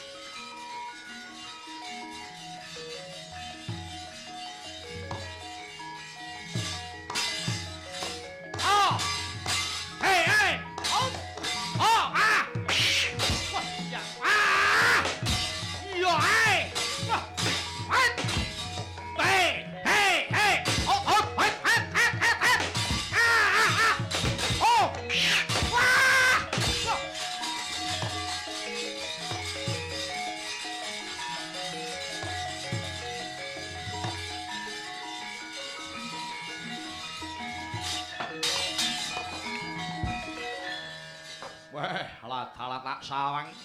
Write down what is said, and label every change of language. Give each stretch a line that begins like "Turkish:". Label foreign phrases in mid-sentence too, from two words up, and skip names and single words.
English: Oh. Hey, hey. Oh. Oh, ah. Wah, ya. Ah. Yo, hey. Wah. What? Hey, hey, hey. Oh, oh, what? Ah, ah, ah, ah. Ah, ah, ah. Oh. Wah. Wah. Wah, lat-lat sawang.